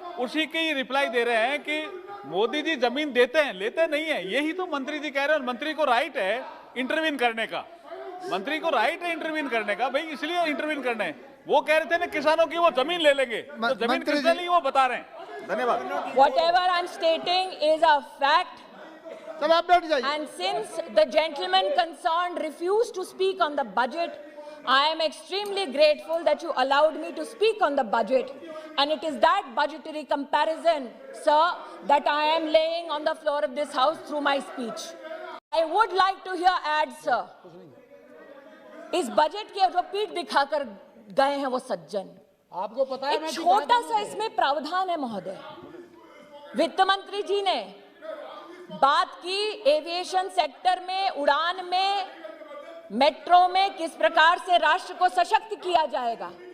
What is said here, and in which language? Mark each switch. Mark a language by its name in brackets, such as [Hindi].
[Hindi] उसी की रिप्लाई दे रहे हैं कि मोदी जी जमीन देते हैं, लेते नहीं है। यही तो मंत्री जी कह रहे हैं। मंत्री को राइट है इंटरवीन करने का, मंत्री को राइट है इंटरवीन करने का, भाई इसलिए इंटरवीन करना है। वो कह रहे थे ना किसानों की वो जमीन ले लेंगे, तो जमीन किसने ली वो बता रहे हैं। धन्यवाद। [English] Whatever I'm stating is a fact. [Hindi] चलो आप बैठ जाइए। [English] And since the gentleman concerned refused to speak on the budget, I am extremely grateful that you allowed me to speak on the budget. And it is that budgetary comparison, sir, that I am laying on the floor of this house through my speech. I would like to hear ads, sir. [Hindi] इस budget के जो पीठ दिखाकर गए हैं वो सज्जन, आपको पता है एक छोटा सा इसमें प्रावधान है महोदय। वित्त मंत्री जी ने बात की एविएशन सेक्टर में, उड़ान में, मेट्रो में किस प्रकार से राष्ट्र को सशक्त किया जाएगा।